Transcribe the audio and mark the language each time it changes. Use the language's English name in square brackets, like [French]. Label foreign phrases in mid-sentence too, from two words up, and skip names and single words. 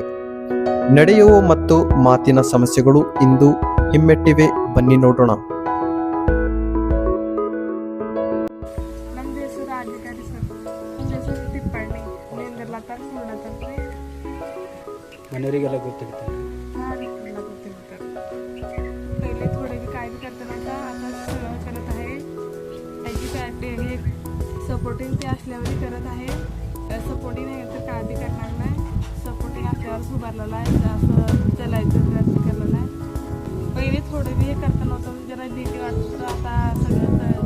[Kannada] ನಡೆಯುವ ಮತ್ತು ಮಾತಿನ ಸಮಸ್ಯೆಗಳು ಇಂದು ಹಿಮ್ಮೆಟ್ಟಿವೆ. ಬನ್ನಿ ನೋಡೋಣ. ನಮ್ದು ಹೆಸರು ರಾಜಕಾರಿ ಸರ್. ನನ್ನ ಹೆಸರು ತಿಪ್ಪಣ್ಣಿ. ನಿಂದೆಲ್ಲ ತರಿಸ್ಕೊಂಡ್ರಿ ಮನೆಯವರಿಗೆಲ್ಲ ಗೊತ್ತಿರುತ್ತೆ. [Marathi] हां मला ಗೊತ್ತಿರುತ್ತೆ. पहिले थोडे बी काय बी करताना आता सगळं करत आहे. त्याची काय हे सपोर्टिंग ते असल्यावर करत आहे. सपोर्टिंग नाही तर काय बी करणार नाही. सपोर्टिंग असल्यावर उभारलेला आहे. असं चलायचं प्रयत्न केलेला आहे. पहिले थोडं बी हे करताना होतं जरा भीती वाटत, आता सगळं